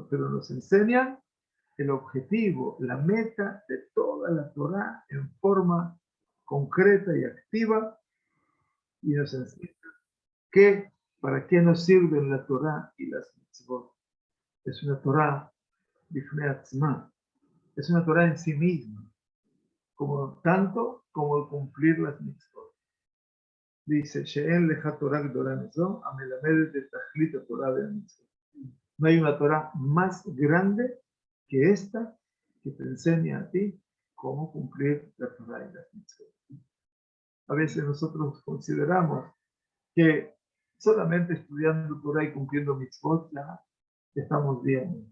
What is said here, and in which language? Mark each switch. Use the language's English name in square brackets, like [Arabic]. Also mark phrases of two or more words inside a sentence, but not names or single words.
[Spanish] Pero nos enseñan el objetivo, la meta de toda la Torah en forma concreta y activa, y nos enseñan que para qué nos sirven la Torah y las mitzvot. Es una Torah [Hebrew] בפני עצמה, [Spanish] es una Torah en sí misma, como tanto como el cumplir las mitzvot. Dice, [Hebrew] שאין לך תורה גדולה מזו, המלמדת דה תכלית תורה דה מצוות. [Spanish] No hay una Torah más grande que esta que te enseña a ti cómo cumplir la Torah y las mitzvot. A veces nosotros consideramos que solamente estudiando Torah y cumpliendo mitzvot ya estamos bien.